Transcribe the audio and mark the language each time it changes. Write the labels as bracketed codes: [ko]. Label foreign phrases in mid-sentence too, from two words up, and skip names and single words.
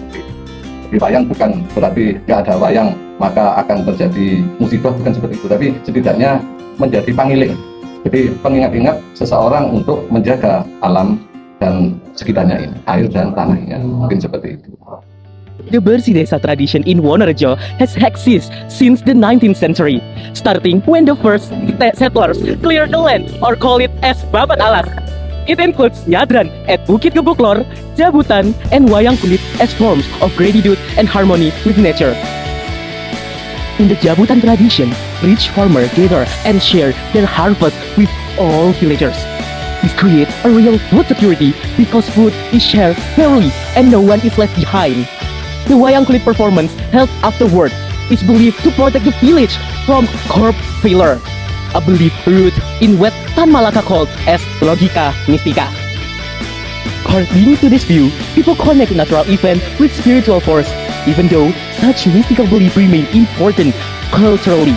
[id] Di wayang bukan berarti nggak ada wayang maka akan terjadi musibah, bukan seperti itu, tapi setidaknya menjadi pangiling. Jadi pengingat-ingat seseorang untuk menjaga alam dan sekitarnya ini, air dan tanahnya, mungkin seperti itu. [en] The Bersih Desa tradition in Wonorejo has existed since the 19th century, starting when the first settlers cleared the land or call it as [id] Babat Alas. [en] It includes nyadran at Bukit Gebuklor, Jabutan, and wayang kulit as forms of gratitude and harmony with nature. In the Jabutan tradition, rich farmers gather and share their harvest with all villagers. This creates a real food security because food is shared fairly and no one is left behind. The wayang kulit performance held afterward is believed to protect the village from crop failure, a belief rooted in what Tan Malaka called as [id] logika mystica. [en] According to this view, people connect natural event with spiritual force, even though such mystical belief remain important culturally.